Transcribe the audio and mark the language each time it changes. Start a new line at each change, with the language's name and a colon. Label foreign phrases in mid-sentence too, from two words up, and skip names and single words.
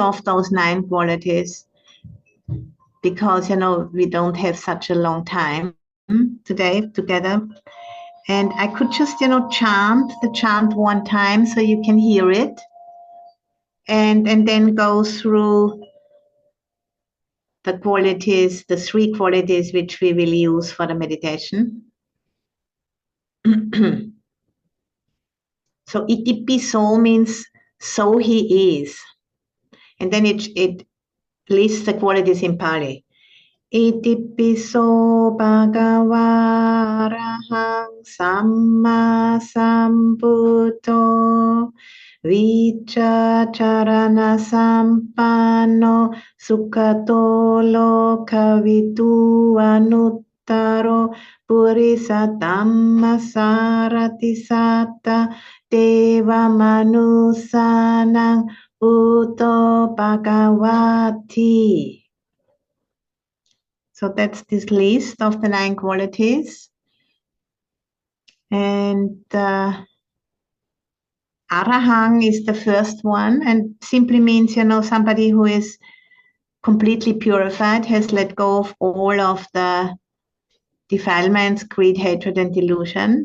English: of those 9 qualities because we don't have such a long time today together, and I could just chant the chant 1 time so you can hear it, and then go through the qualities, the 3 qualities which we will use for the meditation. So itipiso means so he is. And then it lists the qualities in Pali.
Pali: Itipiso bhagava arahang samma sambuddho vichacharana sampanno sukhato lokavidu anuttaro purisa dhamma sarati satta deva manusanang Buddho Bhagavati.
English: So that's this list of the 9 qualities. And Arahang is the first one, and simply means, somebody who is completely purified, has let go of all of the defilements, greed, hatred, and delusion.